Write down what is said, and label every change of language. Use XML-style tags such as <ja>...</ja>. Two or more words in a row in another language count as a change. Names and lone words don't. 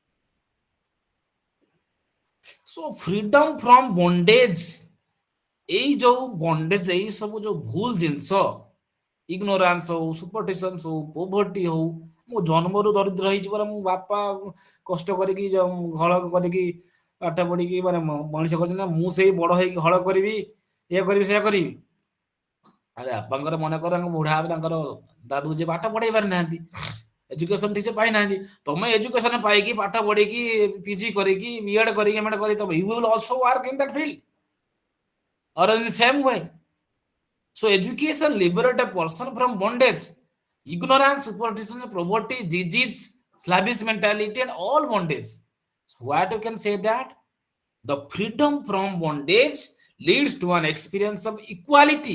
<en>so freedom from bondage,</en> <or>ଏଇ ଯୋଉ ବଣ୍ଡେଜ ଏଇ ସବୁ ଯୋଉ ଭୁଲ ଜିନିଷ ଇଗ୍ନୋରାନ୍ସ ହଉ ସୁପରଷ୍ଟିସନ୍ସ ହଉ ପୋଭର୍ଟି ହଉ, ମୁଁ ଜନ୍ମରୁ ଦରିଦ୍ର ହେଇଛି ପରା, ମୁଁ ବାପା କଷ୍ଟ କରିକି ହଳ କରିକି ପାଠ ପଢିକି ମାନେ ମଣିଷ କରିଛନ୍ତି ନା, ମୁଁ ସେଇ ବଡ ହେଇକି ହଳ କରିବି ଇଏ କରିବି ସେଇଆ କରିବି। ଆରେ ବାପାଙ୍କର ମନେକର ବୁଢା ତାଙ୍କର ଦାଦୁ ଯିଏ ପାଠ ପଢେଇ ପାରିନାହାନ୍ତି, ଏଜୁକେସନ ଠିକ ସେ ପାଇନାହାନ୍ତି, ତମେ ଏଜୁକେସନ ପାଇକି ପାଠ ପଢିକି ପିଜି କରିକି ବିଏଡ କରିକି ଏମଏଡ କରିକି ତମେ</or> <en>you will also work in that field or in the same way. So education liberate a person from bondage, ignorance, superstition, poverty, disease, slavish mentality, and all bondage. So what you can say that the freedom from bondage leads to an experience of equality.</en>